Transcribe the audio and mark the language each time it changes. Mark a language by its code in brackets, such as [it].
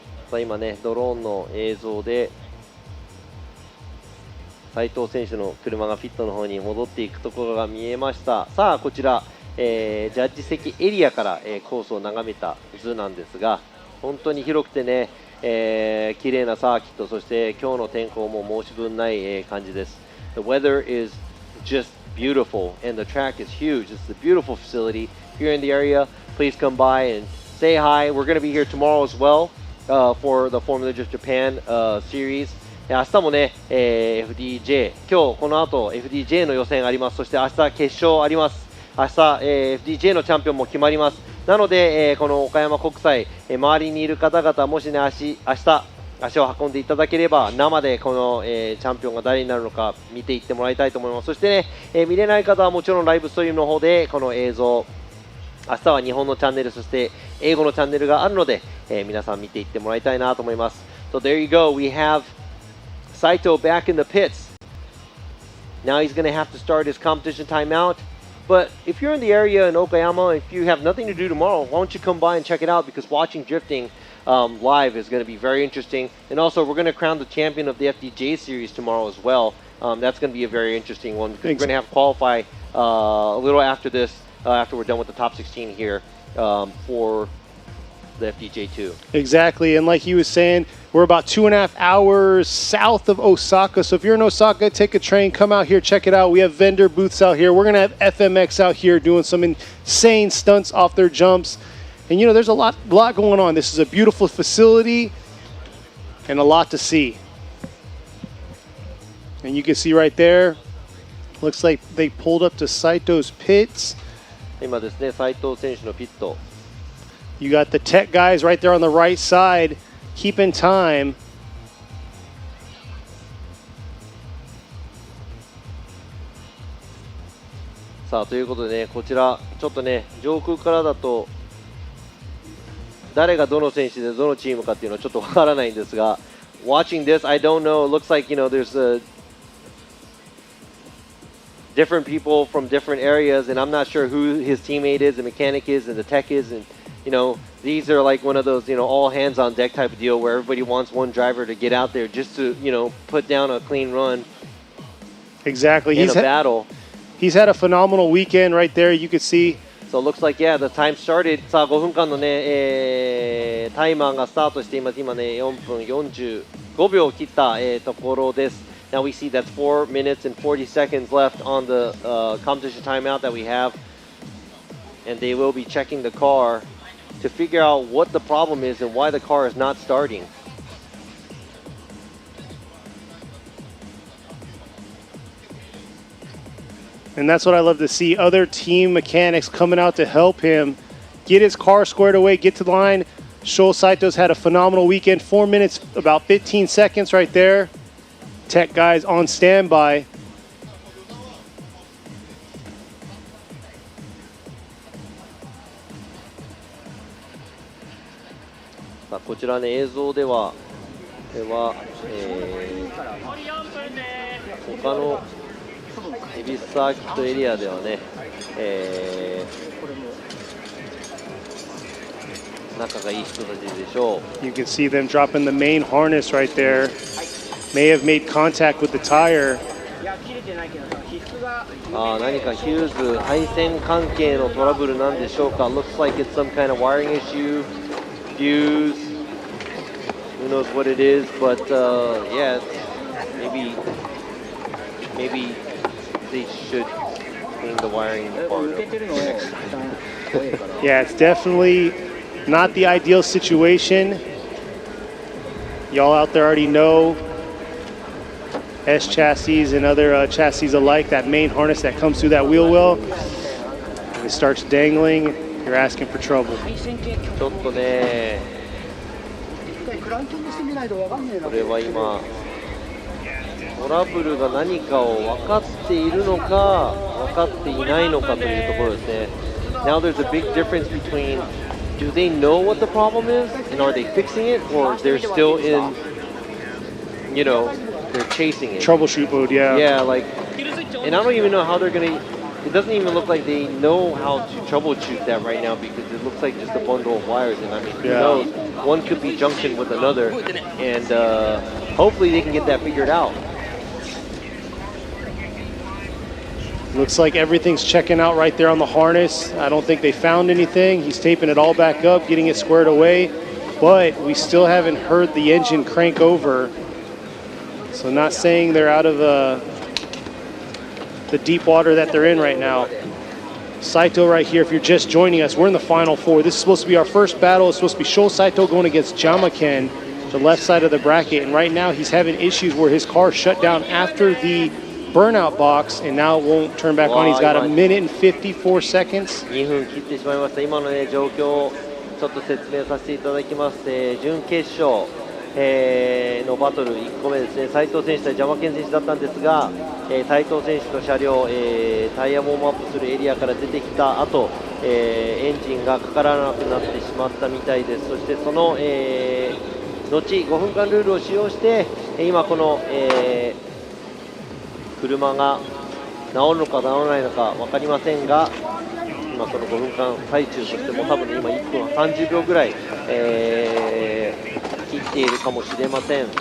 [ja] さあ今ね、ドローンの映像で斉藤選手の車がピットの方に戻っていくところが見えました。さあこちら、ジャッジ席エリアから、コースを眺めた図なんですが、本当に広くてね、綺麗なサーキット、そして今日の天候も申し分ない、感じです。 [en] The weather is just beautiful and the track is huge. It's a beautiful facility. If you're in the area, please come by and say hi. We're going to be here tomorrow as well for the Formula Drift Japan series. [ja] 明日もね、FDJ、今日この後 FDJ の予選あります。そして明日決勝あります。明日、FDJ のチャンピオンも決まります。なので、この岡山国際、周りにいる方々、もしね、明日足を運んでいただければ、生でこの、チャンピオンが誰になるのか見ていってもらいたいと思います。そしてね、見れない方はもちろんライブストリームの方でこの映像、明日は日本のチャンネル、そして英語のチャンネルがあるので、皆さん見ていってもらいたいなと思います。 [en] So there you go. We have Saito back in the pits. Now he's going to have to start his competition timeout. But if you're in the area in Okayama, if you have nothing to do tomorrow, why don't you come by and check it out? Because watching drifting live is going to be very interesting. And also, we're going to crown the champion of the FDJ series tomorrow as well. That's going to be a very interesting one because we're going to have qualify a little after this, after we're done with the top 16 here for the FDJ2. Exactly, and like he was saying, we're about 2.5 hours south of Osaka. So if you're in Osaka, take a train, come out here, check it out. We have vendor booths out here. We're going to have FMX out here doing some insane stunts off their jumps. And you know, there's a lot going on. This is a beautiful facility and a lot to see. And you can see right there, looks like they pulled up to Saito's pits. [ja] 今ですね、斉藤選手のピット。 [en] You got the tech guys right there on the right side, keeping time. [ja] さあということでね、こちらちょっとね、上空からだと誰がどの選手でどのチームかっていうのはちょっとわからないんですが、 [en] watching this, I don't know. It looks like, you know, there's different people from different areas, and I'm not sure who his teammate is, the mechanic is, and the tech is, and you know, these are like one of those, you know, all hands on deck type of deal where everybody wants one driver to get out there just to, you know, put down a clean run. Exactly. In a battle. He's had a phenomenal weekend right there. You could see. So it looks like, yeah, the time started. [ja] さあ5分間のね、タイマーがスタートしています。今ね、4分45秒を切った、ところです。 [en] Now we see that's 4 minutes and 40 seconds left on the competition timeout that we have. And they will be checking the car to figure out what the problem is and why the car is not starting. And that's what I love to see. Other team mechanics coming out to help him get his car squared away, get to the line. Sho Saito's had a phenomenal weekend. 4 minutes, about 15 seconds right there. Tech guys on standby. [ja] さあこちらね、映像では他の恵比寿サーキットエリアではね、仲がいい人たちでしょう。 [en] You can see them dropping the main harness right there. May have made contact with the tire. [ja] 何かヒューズ配線関係のトラブルなんでしょうか。 [en] Looks like it's some kind of wiring issue. Fuse. Who knows what it is, but yeah, maybe they should clean the wiring part of next time. Yeah, it's definitely not the ideal situation. Y'all out there already know S chassis and other chassis alike, that main harness that comes through that wheel well. When it starts dangling, you're asking for trouble. [ja] ちょっとね、これは今トラブルが何かを分かっているのか分かっていないのかというところですね。 [en] Now there's a big difference between, do they know what the problem is and are they fixing it, or they're still in, you know, they're chasing it. Troubleshoot mode, yeah. Yeah, like, and I don't even know how they're gonna it doesn't even look like they know how to troubleshoot that right now because it looks like just a bundle of wires. And I mean, who knows? One could be junction with another, and hopefully they can get that figured out. Looks like everything's checking out right there on the harness. I don't think they found anything. He's taping it all back up, getting it squared away, but we still haven't heard the engine crank over. So not saying they're out of the deep water that they're in right now. Saito right here, if you're just joining us, we're in the Final Four. This is supposed to be our first battle. It's supposed to be Sho Saito going against Jamaken, the left side of the bracket. And right now he's having issues where his car shut down after the burnout box, and now it won't turn back on. He's got 1 minute and 54 seconds. [ja] 2分切ってしまいました。今のね、状況をちょっと説明させていただきます。準決勝、のバトル1個目ですね。斉藤選手対邪魔健選手だったんですが、斉藤選手の車両、タイヤウォームアップするエリアから出てきた後、エンジンがかからなくなってしまったみたいです。そしてその、後5分間ルールを使用して、今この、車が治るのか治らないのか分かりませんが、今その5分間最中としても多分、今1分30秒ぐらい、切っているかもしれません。